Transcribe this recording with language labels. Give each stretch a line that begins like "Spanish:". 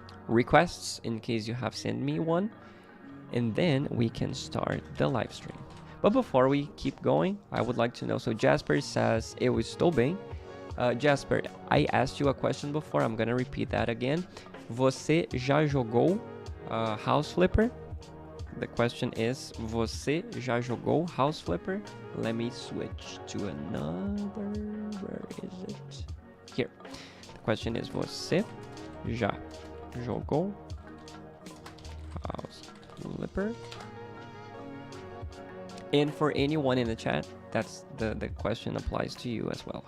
English: requests in case you have sent me one, and then we can start the live stream. But before we keep going, I would like to know. So Jasper says,
Portuguese: eu estou bem.
English: Jasper, I asked you a question before. I'm gonna repeat that again.
Portuguese: Você já jogou House Flipper?
English: The question is,
Portuguese: você já jogou
English: House Flipper? Let me switch to another. Where is it? Here. The question is,
Portuguese: você já jogou
English: House Flipper? And for anyone in the chat, that's the question applies to you as well.